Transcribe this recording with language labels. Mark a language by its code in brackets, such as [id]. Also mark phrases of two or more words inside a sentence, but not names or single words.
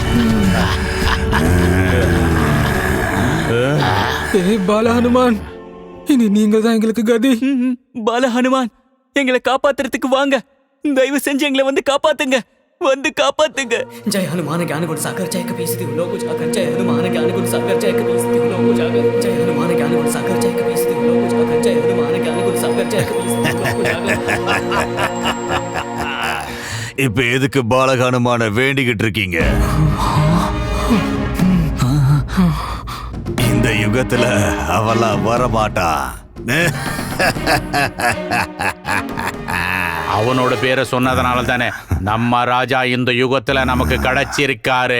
[ta] பால ஹனுமான், இனி நீங்க தான் எங்களுக்கு கதி. பால ஹனுமான், எங்களை காப்பாத்துறதுக்கு வாங்க. தயவு செஞ்சு எங்களை வந்து காப்பாத்துங்க, வந்து காப்பாத்துங்க. [awa] जय हनुमान ज्ञान गुण सागर जय कपीस तिहु लोक उजागर जय हनुमान ज्ञान गुण सागर जय कपीस तिहु लोक उजागर जय हनुमान ज्ञान गुण सागर जय कपीस तिहु लोक उजागर जय हनुमान ज्ञान गुण सागर जय कपीस तिहु लोक उजागर. [ta] இப்ப எதுக்கு பாலகனுமான வேண்டிக்கிட்டு இருக்கீங்க? இந்த யுகத்துல அவெல்லாம் வரமாட்டா. அவனோட பேரை சொன்னதுனால தானே நம்ம ராஜா இந்த யுகத்துல நமக்கு கிடைச்சிருக்காரு.